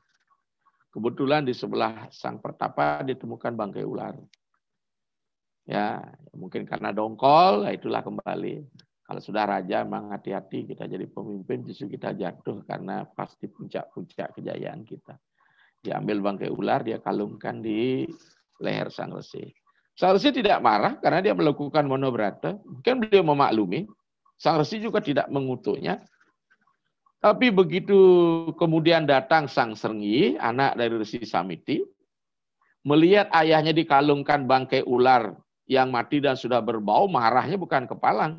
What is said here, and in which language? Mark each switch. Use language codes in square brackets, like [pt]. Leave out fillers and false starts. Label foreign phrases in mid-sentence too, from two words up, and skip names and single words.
[id] Kebetulan di sebelah sang pertapa ditemukan bangkai ular. Ya, mungkin karena dongkol, itulah kembali. Kalau sudah raja, memang hati-hati kita jadi pemimpin, justru kita jatuh karena pasti puncak-puncak kejayaan kita. Diambil bangkai ular, dia kalungkan di leher sang resi. Sang resi tidak marah karena dia melakukan monobrata. Mungkin beliau memaklumi. Sang resi juga tidak mengutuknya. Tapi begitu kemudian datang sang Srenggi, anak dari Resi Samiti, melihat ayahnya dikalungkan bangkai ular yang mati dan sudah berbau, marahnya bukan kepalang.